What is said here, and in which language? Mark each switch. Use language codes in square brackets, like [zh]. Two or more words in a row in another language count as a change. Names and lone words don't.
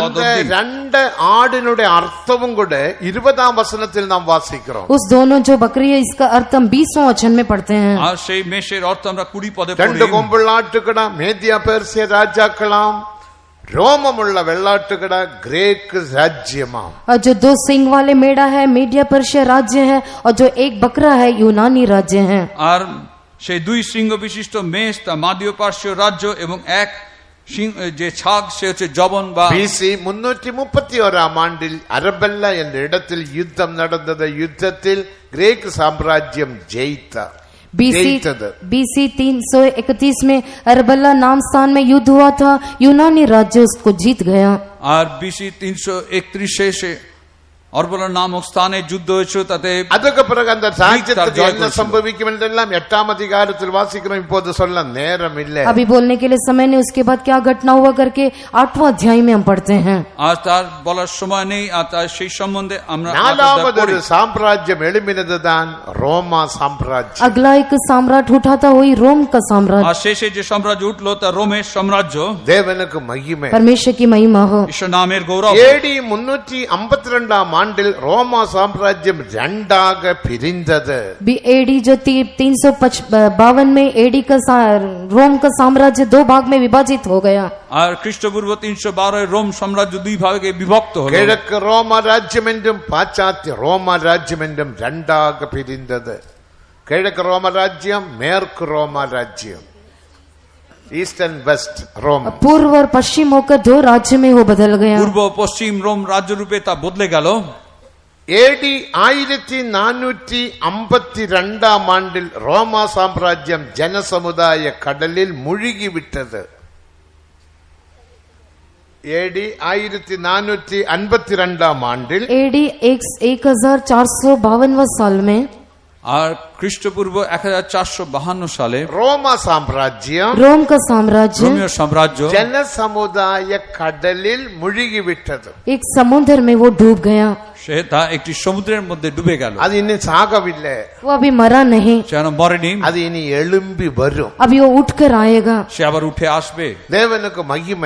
[ta] அந்த [bn] অবধি। [ta] ரெண்டு ஆடினுடைய அர்த்தமும் கூட 20ஆம் வசனத்தில் நாம் வாசிக்கிறோம். [hi] उस दोनों जो बकरी है इसका अर्थ हम 20वां वचन में पढ़ते हैं। [bn] আর সেই মেষের অর্থ আমরা 20 পদে [ta] ரெண்டு [bn] পড়ি। [ta] கொம்புள்ள ஆட்டுக்கடா மேதியா பெர்சிய ராஜாக்களாம், ரோமமுள்ள வெள்ளாட்டுக்கடா கிரேக்கு ராஜ்யமாம். [hi] और जो 2 सिंग वाले मेढ़ा है मीडिया पर्शिया राज्य है और जो एक बकरा है यूनानी राज्य है। [bn] আর সেই 2 সিংহ বিশিষ্ট মেষ তা মাদীয় পার্শ্বীয় রাজ্য এবং এক যে ছাগ সে হচ্ছে জবন বা [ta] BC 331ஆம் ஆண்டில் அரபெல்லா என்ற இடத்தில் யுத்தம் நடந்தது. யுத்தத்தில் கிரேக்கு சாம்ராஜ்யம் ஜெயித்தார். [hi] BC 331 में अरबल्ला नाम स्थान में युद्ध हुआ था। यूनानी राज्य उसको जीत गया। [bn] আর BC 331 সে অরবলা নামক স্থানে যুদ্ধ হয়েছিল। তাতে [ta] அதுக்கு பிறகு அந்த ராஜ்யத்துக்கு என்ன சம்பவிக்கும் என்றெல்லாம் 8ஆம் அதிகாரத்தில் வாசிக்கிறோம். இப்போது சொல்ல நேரம் இல்லை. [hi] अभी बोलने के लिए समय नहीं। उसके बाद क्या घटना हुआ करके 8वां अध्याय में हम पढ़ते हैं। [bn] আর তার বলার সময় নেই। আর তার সেই সম্বন্ধে আমরা [ta] 4வது ஒரு சாம்ராஜ்யம் எழும்பினதுதான் ரோமா சாம்ராஜ்யம். [hi] अगला एक सम्राट उठा था, वही रोम का साम्राज्य। [bn] আর শেষে যে সাম্রাজ্য উঠলো তা রোমের সাম্রাজ্য। [ta] தேவனுக்கு மகிமை. [hi] परमेश्वर की महिमा हो। [bn] ঈশ্বর নামের গৌরব। [ta] AD 352ஆம் ஆண்டில் ரோமா சாம்ராஜ்யம் ரெண்டாக பிரிந்தது. [hi] AD जो 352 में AD का रोम का साम्राज्य 2 भाग में विभाजित हो गया। [bn] আর খ্রিস্টপূর্ব 312 রোম সাম্রাজ্য 2 ভাগে বিভক্ত হলো। [ta] கிழக்கு ரோமா ராஜ்யம் என்றும் பாশ্சாத்திய ரோமா ராஜ்யம் என்றும் ரெண்டாக பிரிந்தது. கிழக்கு ரோமா ராஜ்யம், மேற்கு ரோமா ராஜ்யம், [en] East and West Rome. [hi] पूर्व और पश्चिम होकर 2 राज्य में वो बदल गया। [bn] পূর্ব পশ্চিম রোম রাজ্য রূপে তা বদলে গেল। [ta] AD 1452ஆம் ஆண்டில் ரோமா சாம்ராஜ்யம் ஜனசமுதாய கடலில் மூழ்கிவிட்டது. AD 1452ஆம் ஆண்டில் [hi] AD 1452 साल में [bn] আর খ্রিস্টপূর্ব 1452 সালে [ta] ரோமா சாம்ராஜ்யம், [hi] रोम का साम्राज्य [bn] রোমীয় সাম্রাজ্য [ta] ஜனசமுதாய கடலில் மூழ்கிவிட்டது. [hi] एक समुद्र में वो डूब गया। [bn] সে তা একটি সমুদ্রের মধ্যে ডুবে গেল। [ta] அது இன்னும் சாகவில்லை, [hi] वो अभी मरा नहीं, [bn] সে এখনো মরেনি। [ta] அது இனி எழும்பி வரும். [hi] अभी वो उठकर आएगा। [bn] সে আবার উঠে আসবে। [ta] தேவனுக்கு மகிமை.